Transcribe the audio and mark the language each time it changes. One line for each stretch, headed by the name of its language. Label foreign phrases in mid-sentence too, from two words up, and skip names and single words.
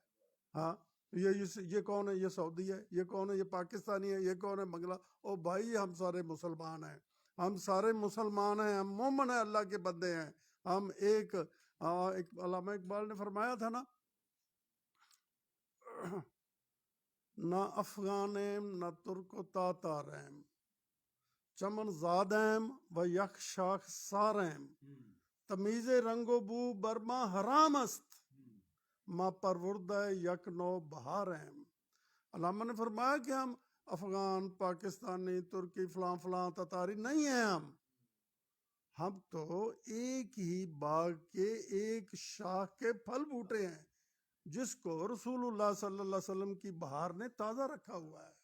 Urdu: ہاں، یہ کون ہے؟ یہ سعودی ہے. یہ کون ہے؟ یہ پاکستانی ہے. یہ کون ہے؟ بنگلہ. او بھائی، ہم سارے مسلمان ہیں، ہم سارے مسلمان ہیں، ہم مومن ہیں، اللہ کے بندے ہیں. ہم ایک علامہ اقبال نے فرمایا تھا نا،
Persian: نہ افغانیم نہ ترک و تاتاریم، چمن زادیم و یک شاخ ساریم، تمیز رنگ و بو برما حرام است، ما پروردہ یک نو بہاریم.
Urdu: علامہ نے فرمایا کہ ہم افغان، پاکستانی، ترکی، فلاں فلاں تتاری نہیں ہیں. ہم تو ایک ہی باغ کے ایک شاخ کے پھل بوٹے ہیں، جس کو
Arabic: رسول اللہ صلی اللہ علیہ وسلم
Urdu: کی بہار نے تازہ رکھا ہوا ہے.